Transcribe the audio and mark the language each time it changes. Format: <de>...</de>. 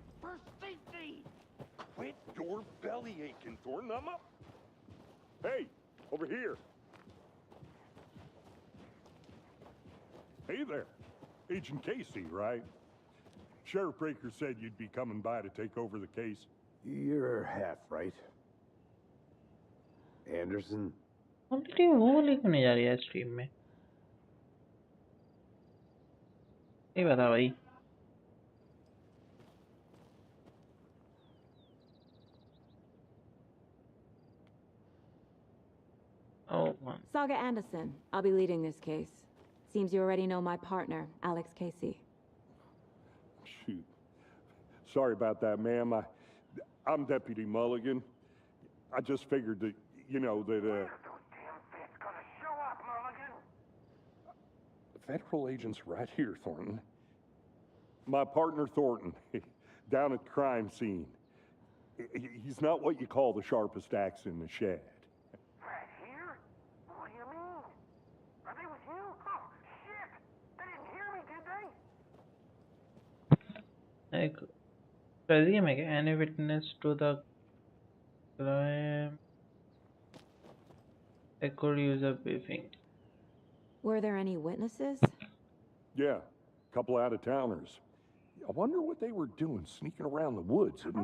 <en>For safety. Quit your belly aching, Thornton. I'm up. Hey, over here. Hey there. Agent Casey, right? Sheriff Breaker said you'd be coming by to take over the case. You're half right. Anderson?</en> <hi>Quality वो लेकर नहीं जा रही है stream में, ये बता भाई।</hi> <en>Oh man. Saga Anderson. I'll be leading this case. Seems you already know my partner, Alex Casey. Shoot. Sorry about that, ma'am. I'm Deputy Mulligan. I just figured that, you know, that, Those damn feds gonna show up, Mulligan. The federal agent's right here, Thornton. My partner, Thornton, down at the crime scene. He's not what you call the sharpest axe in the shed. Right here? What do you mean? Are they with you? Oh, shit! They didn't hear me, did they?</en> <hi>एक resume है क्या?</hi> <en>Any witness to the crime? I could use a briefing. Were there any witnesses? Yeah, a couple out-of-towners. I wonder what they were doing sneaking around the woods at night.</en>